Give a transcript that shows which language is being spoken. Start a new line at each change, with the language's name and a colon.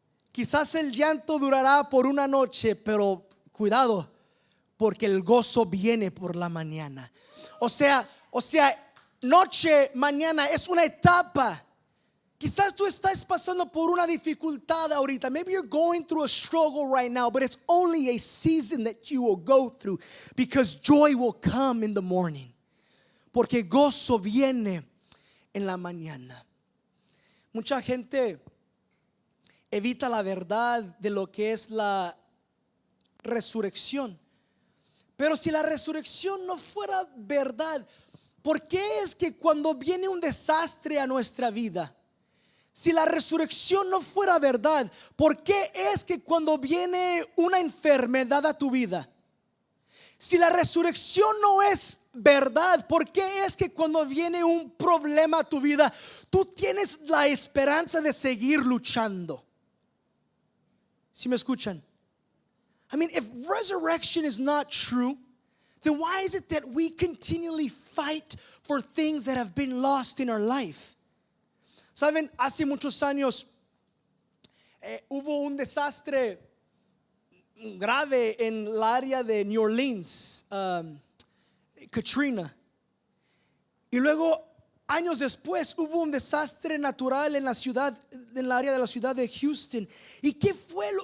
Spanish: Quizás el llanto durará por una noche, pero cuidado, porque el gozo viene por la mañana. O sea, noche, mañana es una etapa. Quizás tú estás pasando por una dificultad ahorita.
English: Maybe you're going through a struggle right now, but it's only a season that you will go through, because joy will come in the morning.
Spanish: Porque gozo viene en la mañana. Mucha gente evita la verdad de lo que es la resurrección. Pero si la resurrección no fuera verdad, ¿por qué es que cuando viene un desastre a nuestra vida? Si la resurrección no fuera verdad, ¿por qué es que cuando viene una enfermedad a tu vida? Si la resurrección no es verdad, ¿por qué es que cuando viene un problema a tu vida, tú tienes la esperanza de seguir luchando? ¿Sí me escuchan?
English: I mean, if resurrection is not true, then why is it that we continually fight for things that have been lost in our life?
Spanish: Saben, hace muchos años hubo un desastre grave en el área de New Orleans, Katrina. Y luego, años después, hubo un desastre natural en la ciudad, en el área de la ciudad de Houston. ¿Y qué fue?